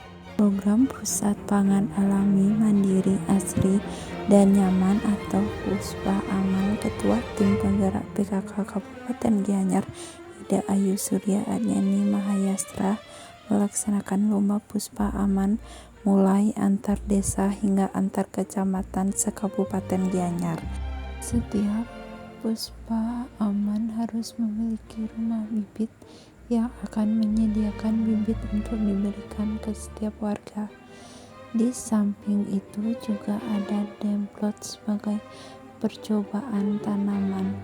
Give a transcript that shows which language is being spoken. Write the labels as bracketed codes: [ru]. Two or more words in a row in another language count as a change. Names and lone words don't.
[id] Program Pusat Pangan Alami Mandiri Asri dan Nyaman atau Puspa Aman, Ketua Tim Penggerak PKK Kabupaten Gianyar, Ida Ayu Surya Adyani Mahayastra, melaksanakan lomba Puspa Aman mulai antar desa hingga antar kecamatan se-Kabupaten Gianyar. Setiap Puspa Aman harus memiliki rumah bibit yang akan menyediakan bibit untuk diberikan ke setiap warga. Di samping itu juga ada demplot sebagai percobaan tanaman.